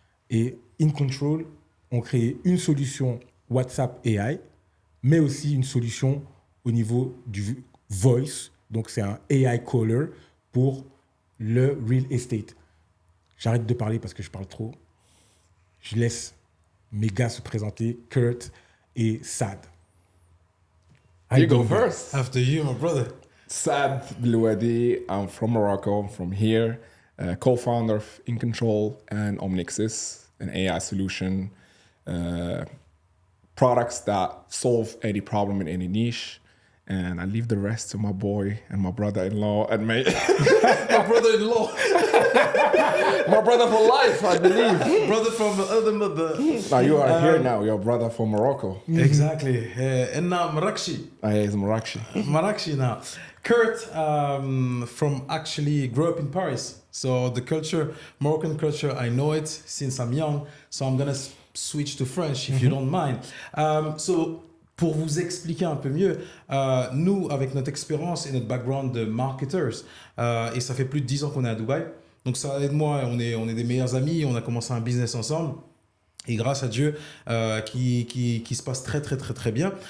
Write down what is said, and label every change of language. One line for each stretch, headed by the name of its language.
French: Et In Control ont créé une solution WhatsApp AI, mais aussi une solution au niveau du voice. Donc, c'est un AI caller pour le real estate. J'arrête de parler parce que je parle trop. Je laisse mes gars se présenter, Kurt et Sad.
English: You go first. After you, my brother. Saad Belouadi, I'm from Morocco, I'm from here, co-founder of In Control and Omnixis, an AI solution, products that solve any problem in any niche. And I leave the rest to my boy and my brother-in-law and my brother-in-law. my brother for life, I believe. Brother from the other mother. Now you are here now, your brother from Morocco. Exactly. And now Marrakchi. He's Marrakchi. Marrakchi now. Kurt from actually grew up in Paris. So the culture, Moroccan culture, I know it since I'm young. So I'm going to switch to French if you don't mind.
French: So pour vous expliquer un peu mieux, nous, avec notre expérience et notre background de marketers, et ça fait plus de 10 ans qu'on est à Dubaï, donc ça aide moi, on est des meilleurs amis, on a commencé un business ensemble, et grâce à Dieu, qui se passe très, très, très, très bien.